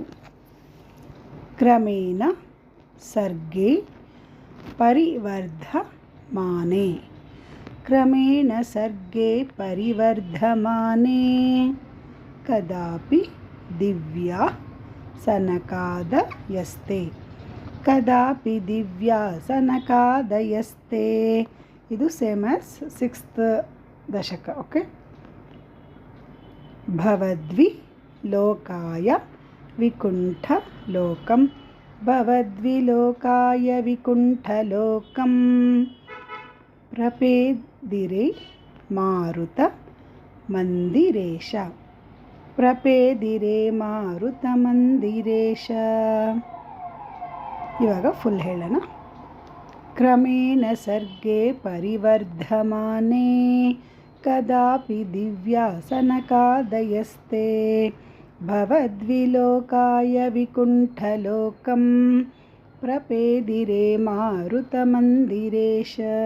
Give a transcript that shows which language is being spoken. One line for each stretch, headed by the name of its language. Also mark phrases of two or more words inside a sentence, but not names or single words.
Sanskrit: क्रमेण सर्गे परिवर्धमाने. क्रमेण सर्गे परिवर्धमाने कदापि दिव्या सनकादयस्ते. कदापि दिव्या सनकादयस्ते.
Kannada: ಇದು
English: same as
Kannada: 6th ದಶಕ. ಓಕೆ.
Sanskrit: भवद्विलोकाय विकुण्ठलोकं. भवद्विलोकाय विकुण्ठलोकं प्रपेदिरे मारुतमन्दिरेश. प्रपेदिरे मारुतमन्दिरेश.
Kannada: ಇವಾಗ ಫುಲ್ ಹೇಳೋಣ.
Sanskrit: क्रमेण सर्गे परिवर्धमाने कदापि दिव्या सनकादयस्ते. भवद्विलोकाय विकुण्ठलोकं प्रपेदिरे मारुतमन्दिरेश.